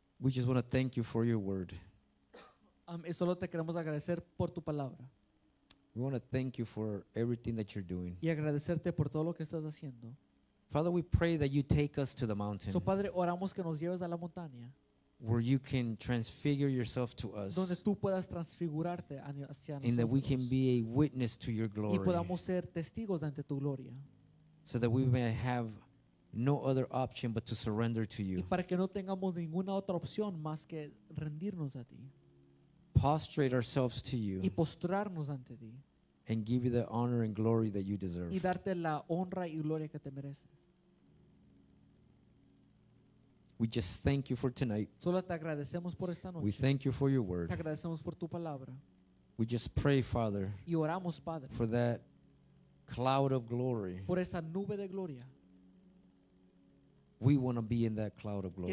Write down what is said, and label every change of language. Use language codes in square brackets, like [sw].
[en] we just want to thank you for your word. [es] y solo te queremos agradecer por tu palabra [en] We want to thank you for everything that you're doing. [es] y agradecerte por todo lo que estás haciendo. [en] Father, we pray that you take us to the mountain [es] So, Padre, oramos que nos lleves a la montaña [en] where you can transfigure yourself to us [es] donde tú puedas transfigurarte hacia [en] and that we can [es] nosotros [en] be a witness to your [es] y [en] glory [es] podamos ser testigos ante tu gloria [en] so that we may have no other option but to surrender to [es] y [en] you. [es] para que no tengamos ninguna otra opción más que rendirnos a ti [en] Prostrate ourselves to [es] y [en] you [es] postrarnos ante ti [en] and give you the honor and glory that you deserve. [es] y darte la honra y gloria que te mereces. [en] We just thank you for tonight. [es] Solo te agradecemos por esta [en] We [es] noche. [en] thank you for your [es] Te [en] word. [es] agradecemos por tu palabra. [en] We just pray, Father, [es] Y oramos, Padre, [en] for that cloud of glory. [es] por esa nube de gloria. [en] We want to be in that cloud of glory.